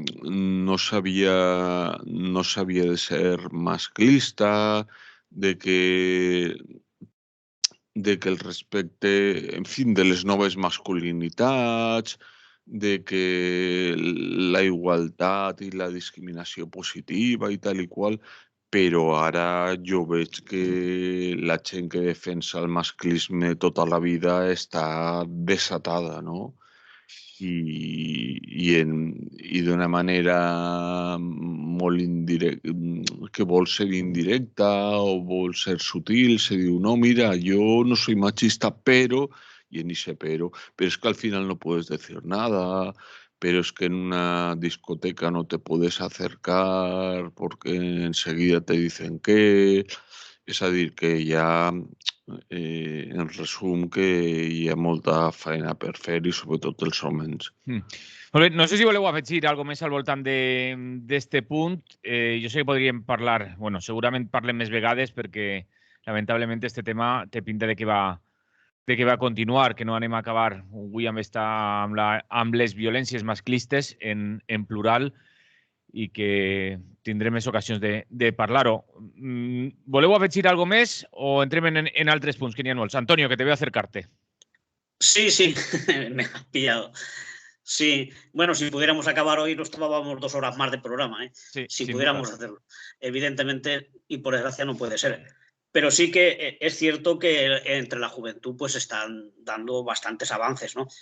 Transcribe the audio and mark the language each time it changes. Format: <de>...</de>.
<ca>no s'havia de ser masclista, de que el respecte, en fi, de les noves masculinitats, de que la igualtat i la discriminació positiva i tal i qual, però ara jo veig que la gent que defensa el masclisme tota la vida està desatada, no? I d'una manera molt indirecta, que vol ser indirecta o vol ser sutil, se diu, no, mira,</ca> <es>yo no soy machista, pero, y en ese pero es que al final no puedes decir nada, pero es que en una discoteca no te puedes acercar porque enseguida te dicen que...</es> <ca>És a dir, que hi ha, en resum, que hi ha molta feina per fer i sobretot els homes. Molt bé, no sé si voleu afegir alguna més al voltant d'aquest punt. Jo sé que podríem parlar, bueno, segurament parlem més vegades perquè lamentablement aquest tema té pinta de que va continuar, que no anem a acabar avui amb les violències masclistes en plural i que tindrem més ocasions de parlar-ho. Voleu afegir alguna més o entrem en altres punts, que n'hi ha molts?</ca> <es>Antonio, que te veo acercarte. Sí, me has pillado. Sí, bueno, si pudiéramos acabar hoy nos tomábamos 2 horas más de programa, ¿eh? Sí, si pudiéramos hacerlo. Evidentemente, y por desgracia no puede ser. Pero sí que es cierto que entre la juventud pues están dando bastantes avances, ¿no?</es>